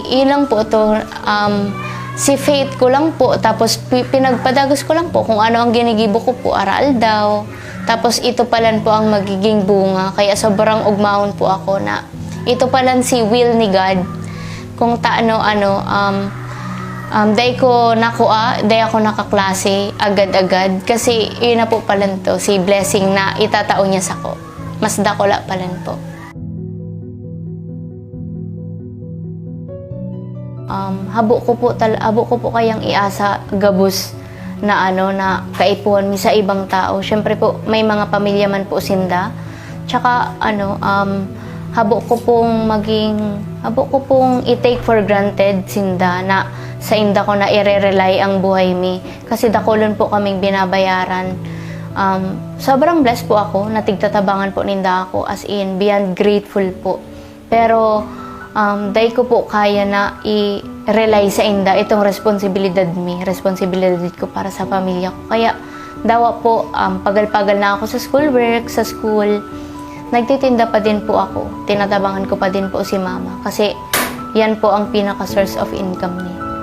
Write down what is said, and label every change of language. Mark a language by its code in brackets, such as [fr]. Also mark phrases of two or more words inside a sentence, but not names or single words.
[bik] Ilang po to si faith ko lang po, tapos pinagpadagos ko lang po kung ano ang ginigibo ko po, aral daw. Tapos ito palan po ang magiging bunga, kaya sobrang ugmahon po ako na ito palan si will ni God. Kung day ko nakuha, day ako nakaklase agad-agad, kasi yun na po palan to, si blessing na itatao niya sa ko. Mas dakula palan po. Habo ko po kayang iasa gabos na na kaipuhan mi sa ibang tao. Syempre po may mga pamilya man po sinda. Tsaka habo ko pong i- [en] take for granted [bik] sinda na sa inda ko na i-rely ang buhay mi kasi dakolon po kaming binabayaran. Sobrang blessed po ako, natigtatabangan po ninda ako, [en] as in beyond grateful po. [bik] Pero Dahil ko po kaya na i-rely sa inda itong responsibilidad ko para sa pamilya ko. Kaya dawa po, pagal-pagal na ako sa schoolwork, sa school, nagtitinda pa din po ako. Tinatabangan ko pa din po si mama kasi yan po ang pinaka- [en] source of income [bik] niya.